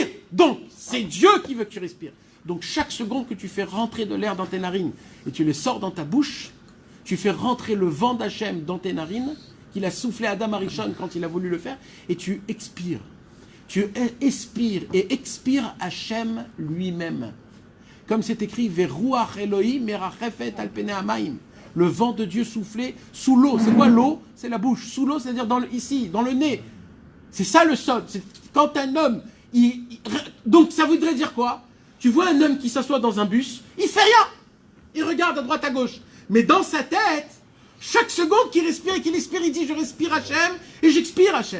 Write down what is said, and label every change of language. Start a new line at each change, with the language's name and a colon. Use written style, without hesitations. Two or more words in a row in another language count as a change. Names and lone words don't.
French: Donc, c'est Dieu qui veut que tu respires. Donc, chaque seconde que tu fais rentrer de l'air dans tes narines et tu les sors dans ta bouche, tu fais rentrer le vent d'Hachem dans tes narines, qu'il a soufflé à Adam Arishon quand il a voulu le faire, et tu expires. Tu expires et expires Hachem lui-même. Comme c'est écrit «
Hebrew: ורוח אלהים מרחפת על פני המים ».
French: Le vent de Dieu soufflé sous l'eau. C'est quoi l'eau? C'est la bouche. Sous l'eau, c'est-à-dire ici, dans le nez. C'est ça le sol. C'est quand un homme... Donc ça voudrait dire quoi? Tu vois un homme qui s'assoit dans un bus, il fait rien. Il regarde à droite, à gauche. Mais dans sa tête, chaque seconde qu'il respire et qu'il expire, il dit « je respire Hachem et j'expire Hachem ».